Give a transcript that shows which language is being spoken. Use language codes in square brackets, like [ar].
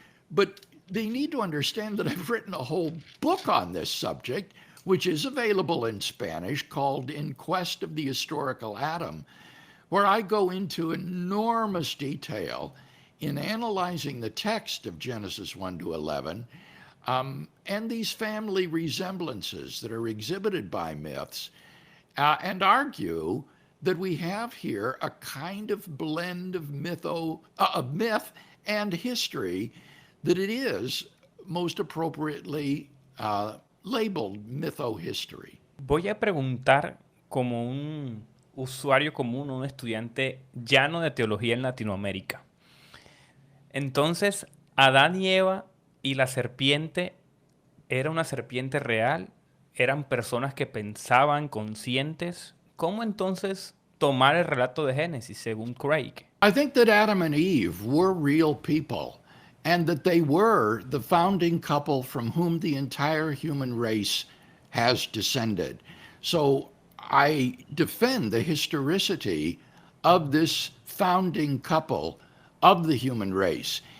[en] But they need to understand that I've written a whole book on this subject, which is available in Spanish, called In Quest of the Historical Atom, where I go into enormous detail in analyzing the text of Genesis 1 to 11, and these family resemblances that are exhibited by myths, and argue that we have here a kind of blend of myth and history, that it is most appropriately labeled mytho-history. [es] Voy a preguntar como un usuario común, un estudiante llano de teología en Latinoamérica. Entonces, Adán y Eva y la serpiente, ¿era una serpiente real? ¿Eran personas que pensaban, conscientes? ¿Cómo entonces tomar el relato de Génesis según Craig? [en] I think that Adam and Eve were real people, and that they were the founding couple from whom the entire human race has descended. So I defend the historicity of this founding couple of the human race.